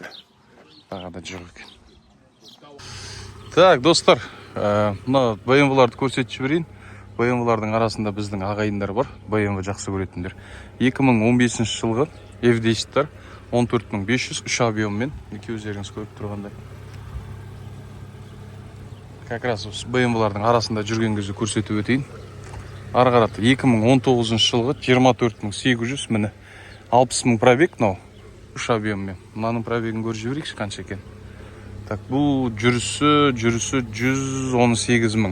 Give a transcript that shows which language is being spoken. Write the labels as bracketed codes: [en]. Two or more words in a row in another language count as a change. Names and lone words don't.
[kk] Бағада жоқ екен. Так, достар, мына BMW-ларды көрсетіп жіберейін. BMW-лардың арасында біздің ағайындар бар, BMW жақсы көретіндер. 2015 жылғы F10-тар 14500 3 объеммен, өздеріңіз көріп тұрғандай. [ru] Как раз [kk] BMW-лардың арасында жүрген кезде көрсетіп өтейін. Арғараты 2019 жылғы 24800, міне 60 мың пробег, мынау 3 объеммен. Мынаның пробегін көріп жіберейікші қанша екен. Так, бұл жүрісі 118 мың.